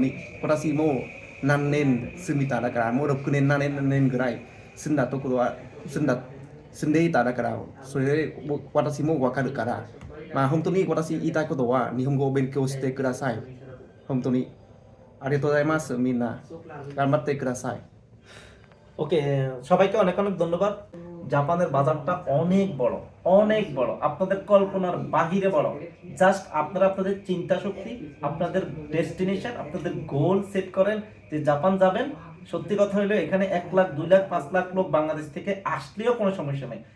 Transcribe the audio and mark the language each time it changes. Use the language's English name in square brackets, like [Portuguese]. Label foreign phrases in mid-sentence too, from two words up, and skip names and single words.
[Japanese] 私も何年住みただから、もう6年、7年ぐらい住んだところは住んでいただから、それで私もわかるから、本当に私言いたいことは日本語を勉強してください。本当に。ありがとうございます。みんな頑張ってください。 [Bangla] ওকে, সবাইকে অনেক ধন্যবাদ। জাপানের বাজারটা অনেক বড়, আপনাদের কল্পনার বাহিরে বড়। জাস্ট আপনারা আপনাদের চিন্তা শক্তি, আপনাদের ডেস্টিনেশন, আপনাদের [English] goal set [Bangla] করেন যে জাপান যাবেন। সত্যি কথা হলো, এখানে 1 লাখ 2 লাখ 5 লাখ লোক বাংলাদেশ থেকে আসলেও কোনো সমস্যা নেই।